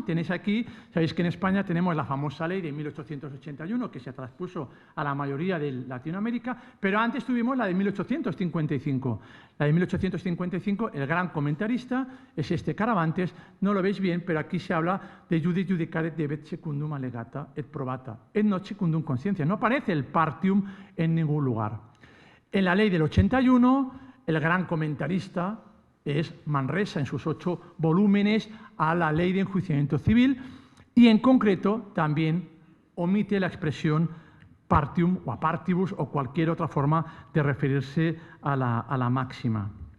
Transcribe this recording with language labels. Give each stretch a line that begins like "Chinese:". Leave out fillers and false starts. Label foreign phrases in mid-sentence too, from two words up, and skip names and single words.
Spanish: Tenéis aquí, sabéis que en España tenemos la famosa ley de 1881 que se transpuso a la mayoría de Latinoamérica, pero antes tuvimos la de 1855. La de 1855, el gran comentarista es este Caravantes, no lo veis bien, pero aquí se habla de
Latin: Judis judicaret debet secundum allegata et probata, et not secundum conscientia.
Spanish: No aparece el partium en ningún lugar. En la ley del 81, el gran comentarista es Manresa en sus 8 volúmenes a la ley de enjuiciamiento civil y en concreto también omite la expresión partium o apartibus o cualquier otra forma de referirse a la máxima.